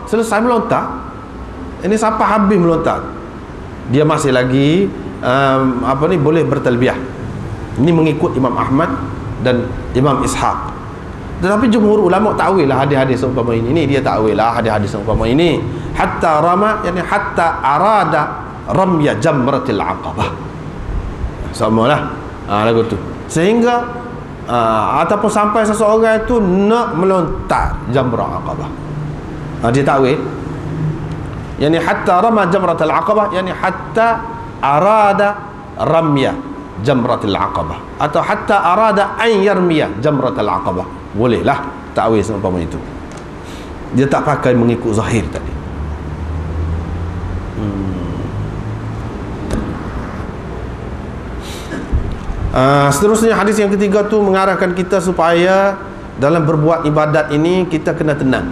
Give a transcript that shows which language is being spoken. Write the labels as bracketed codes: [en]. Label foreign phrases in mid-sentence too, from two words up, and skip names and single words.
[ms] Selesai melontar. Ini siapa habis melontar, dia masih lagi boleh bertalbiyah. Ini mengikut Imam Ahmad dan Imam Ishaq. Tetapi jumhur ulama takwil lah hadis-hadis seumpama ini. Ini dia takwil lah hadis-hadis seumpama ini. [ar] حتى رمى، يعني حتى أراد رمي جمرة العقبة. [ms] Samalah lagu tu. Sehingga ataupun sampai seseorang itu nak melontar jamrah aqabah. Dia takwil, [ar] يعني حتى رمى جمرة العقبة، يعني حتى أراد رمي جمرة العقبة، أو حتى أراد أن يرمي جمرة العقبة. [ms] Bolehlah takwil seumpama itu. Dia tak pakai mengikut zahir tadi. Seterusnya hadis yang ketiga tu mengarahkan kita supaya dalam berbuat ibadat ini kita kena tenang.